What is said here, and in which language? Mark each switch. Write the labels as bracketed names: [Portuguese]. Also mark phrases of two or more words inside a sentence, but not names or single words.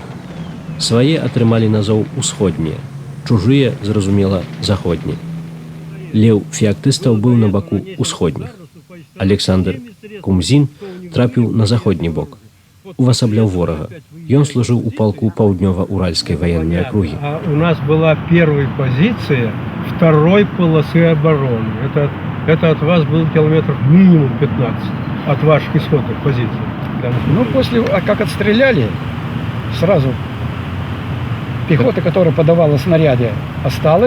[Belarusian] Свае атрымалі назоў усходнія, чужыя, зразумела, заходнія. Леў феактыстаў быў на баку усходніх. Александр Кумзін трапіў на заходні бок, увасабляў ворага. Ён служыў у палку паўднёва-уральскай [Russian] военной округи. А у нас была первая позиция второй полосы обороны. Это от вас был километров минимум 15 от ваших исходных позиций. Ну, после, как отстреляли, сразу пехота, которая подавала снаряды, осталась.